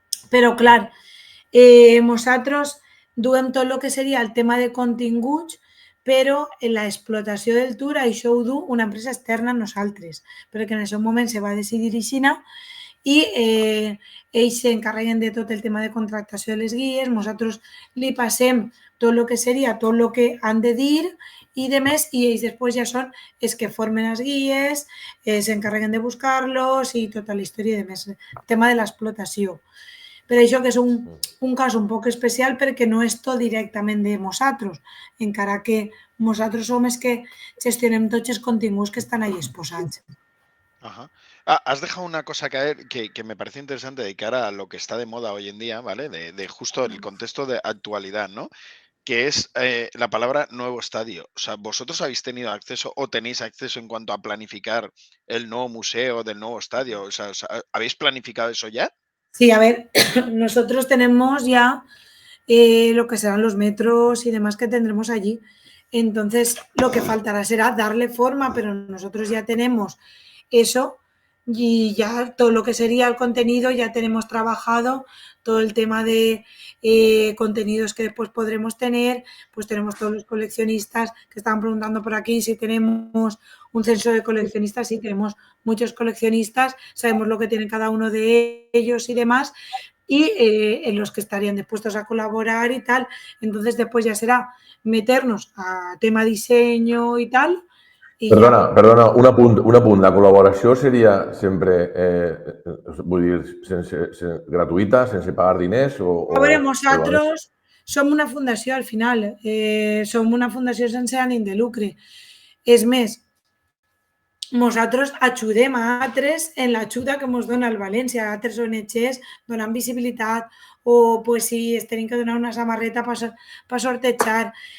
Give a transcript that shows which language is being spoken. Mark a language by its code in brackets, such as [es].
[ca] Però, clar, nosaltres duem tot el que seria el tema de continguts, però en l'explotació del tour això ho du una empresa externa a nosaltres, perquè en aquest moment se va decidir aixina i ells s'encarreguen de tot el tema de contractació de les guies, nosaltres li passem tot el que seria, tot el que han de dir i de més, i ells després ja són els que formen les guies, s'encarreguen de buscar-los i tota la història de més, el tema de l'explotació. Per això que és un cas un poc especial perquè no és tot directament de nosaltres, encara que nosaltres som els que gestionem tots els continguts que estan allà exposats. Ajá. [es] Has dejado una cosa caer que me parece interesante de cara a lo que está de moda hoy en día, ¿vale? De justo el contexto de actualidad, ¿no? Que es la palabra nuevo estadio. O sea, ¿vosotros habéis tenido acceso o tenéis acceso en cuanto a planificar el nuevo museo del nuevo estadio? O sea, ¿habéis planificado eso ya? Sí, a ver, nosotros tenemos ya lo que serán los metros y demás que tendremos allí. Entonces, lo que faltará será darle forma, pero nosotros ya tenemos eso, y ya todo lo que sería el contenido ya tenemos trabajado, todo el tema de contenidos que después podremos tener, pues tenemos todos los coleccionistas que estaban preguntando por aquí si tenemos un censo de coleccionistas, sí, tenemos muchos coleccionistas, sabemos lo que tiene cada uno de ellos y demás, y en los que estarían dispuestos a colaborar y tal. Entonces después ya será meternos a tema diseño y tal. [ca] Perdona, un apunt. La col·laboració seria sempre, vull dir, gratuïta, sense pagar diners? A veure, nosaltres som una fundació al final, som una fundació sense ànim de lucre. És més, nosaltres ajudem a altres en l'ajuda que ens dona el València, a altres ONGs donant visibilitat, o pues, si es tenim que donar una samarreta per sortejar.